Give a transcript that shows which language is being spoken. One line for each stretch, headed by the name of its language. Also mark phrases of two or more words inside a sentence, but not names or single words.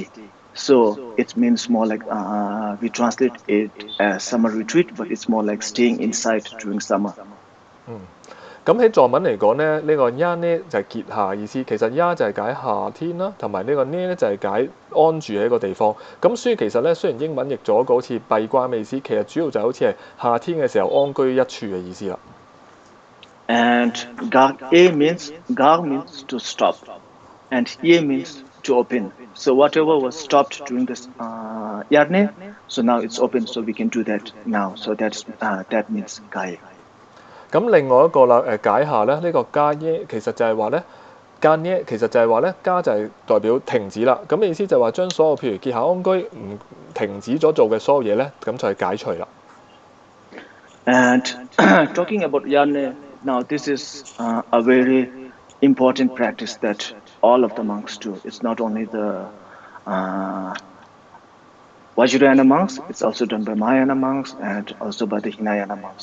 English: So it means more like we translate it as summer retreat, but it's more like staying inside during summer.
Cantonese: 咁喺藏文嚟講咧，呢、個 Yarney 就係結夏意思，其實 Ya 就係解夏天啦，同埋呢個 Ne 咧就係解安住喺一個地方。咁所以其實咧，雖然英文譯咗個好似閉關嘅意思，其實主要就好似係夏天嘅時候安居一處嘅意思啦。
English: And Gar means to stop, and Ye means to open. So whatever was stopped during this Yarney, so now it's open, so we can do that now. So that means Gaye.
Cantonese: 咁另外一個啦，解夏咧，呢個加耶其實就係話咧，加耶其實就係話咧，加就係代表停止啦。咁嘅意思就係話將所有譬如結夏安居唔停止咗做嘅所有嘢咧，咁就係解除啦。
English: And talking about Yarney, now this is a very important practice that all of the monks do. It's not only the Vajrayana monks, it's also done by Mahayana monks and also by the Hinayana monks.